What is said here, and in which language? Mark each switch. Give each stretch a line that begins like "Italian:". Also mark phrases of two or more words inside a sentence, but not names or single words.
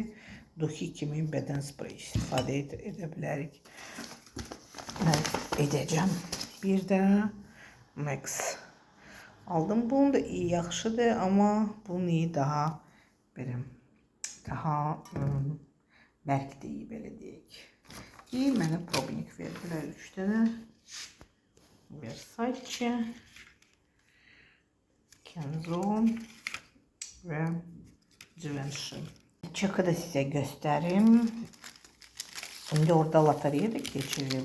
Turkish: Doki kimi beden spreyi istifade edebilirik. Ben edeceğim. Bir de Max aldım.
Azerbaijani: Bunu da iyi, yaxşıdır, ama bunu iyi daha benim daha bərk deyil, belə deyək. İyi, mənə probnik verdilər 3 dənə. Versace, Kenzo və Givenchy. Çeki də sizə göstərim. İndi orada lotereya da keçirilir.